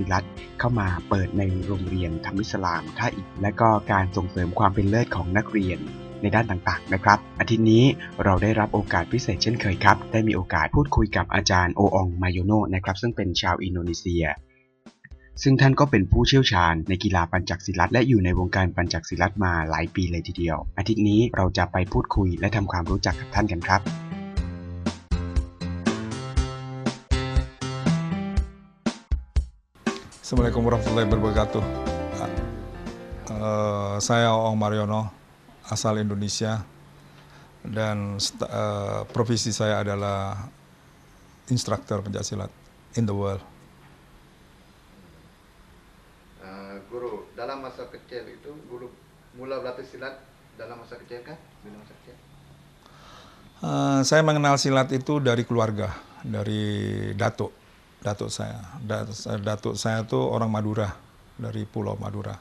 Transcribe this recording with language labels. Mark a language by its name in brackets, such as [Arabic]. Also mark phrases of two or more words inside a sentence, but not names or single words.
[Thai] ลัตเข้ามาเปิดในโรงเรียนธรรมิสลามท่าอิฐและก็การส่งเสริมความเป็นเลิศของนักเรียนในด้านต่างๆนะครับอาทิตย์นี้เราได้รับโอกาสพิเศษเช่นเคยครับได้มีโอกาสพูดคุยกับอาจารย์โออองมาโยโนนะครับซึ่งเป็นชาวอินโดนีเซียซึ่งท่านก็เป็นผู้เชี่ยวชาญในกีฬาปัญจศิลัตและอยู่ในวงการปัญจศิลัตมาหลายปีเลยทีเดียวอาทิตย์นี้เราจะไปพูดคุยและทำความรู้จักกับท่านกันครับ [Arabic] السلام عليكم ورحمة الله وبركاته. [Indonesian] Saya Oong Mariono, asal Indonesia, dan profesi saya adalah instruktur pencaksilat [English] in the world. [Malay] Guru, dalam masa kecil itu guru mula berlatih silat dalam masa kecil kah? Bila masa kecil? [Indonesian] Saya mengenal silat itu dari keluarga, dari datuk saya. Datuk saya itu orang Madura, dari Pulau Madura.